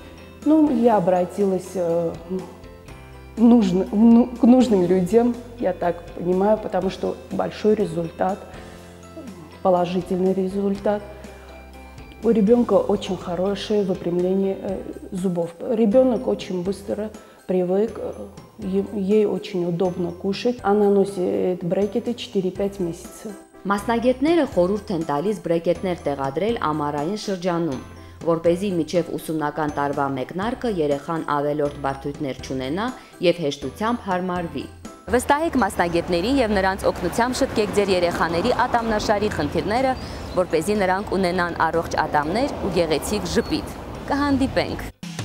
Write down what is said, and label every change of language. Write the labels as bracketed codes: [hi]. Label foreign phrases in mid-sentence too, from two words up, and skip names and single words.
[ru] Ну, я обратилась к нужным людям, я так понимаю, потому что большой результат, положительный результат. У ребенка очень хорошее выпрямление зубов. Ребенок очень быстро привык, ей очень удобно кушать. Она носит брекеты 4-5 месяцев. [hy] Մասնագետները խորհուրդ են տալիս բրեկետներ տեղադրել ամառային շրջանում, որպեսզի միջև ուսումնական տարվա մեկնարկը երեխան ավելորդ բարդություններ չունենա եւ հեշտությամբ հարմարվի։ Վստահեք մասնագետներին եւ նրանց օգնությամբ շտկեք ձեր երեխաների ատամնաշարի խնդիրները, որպեսզի նրանք ունենան առողջ ատամներ ու գեղեցիկ ժպիտ։ Կհանդիպենք։